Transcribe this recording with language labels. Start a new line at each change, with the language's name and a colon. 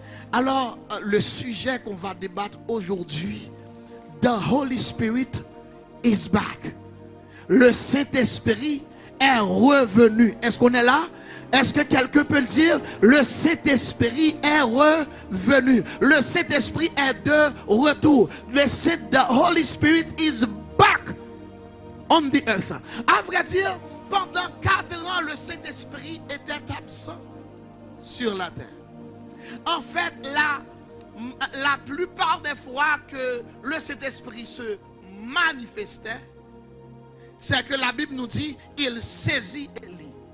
French: Alors, le sujet qu'on va débattre aujourd'hui,
English: The Holy Spirit is back.
French: Le Saint-Esprit est revenu. Est-ce qu'on est là? Est-ce que quelqu'un peut le dire? Le Saint-Esprit est revenu. Le Saint-Esprit est de retour.
English: The Holy Spirit is back on the earth.
French: À vrai dire, pendant 4 ans, le Saint-Esprit était absent sur la terre. En fait, la plupart des fois que le Saint-Esprit se manifestait, c'est que la Bible nous dit, il saisit Élie.